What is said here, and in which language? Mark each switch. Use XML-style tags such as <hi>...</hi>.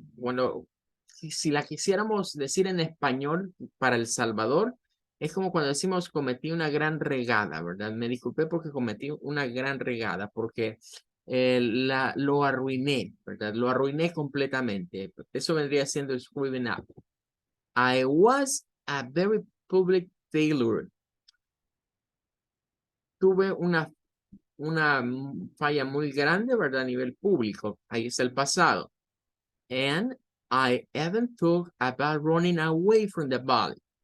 <es>Cuando, si la quisiéramos decir en español para El Salvador, es como cuando decimos cometí una gran regada, ¿verdad? Me disculpé porque cometí una gran regada, porque lo arruiné, ¿verdad? Lo arruiné completamente. Eso vendría siendo</es> <en>screwing up. I was a very public failure.</en> <es>Tuve una falla muy grande, ¿verdad? A nivel público. Ahí está el pasado.</es> <en>And I even thought about running away from the valley.</en>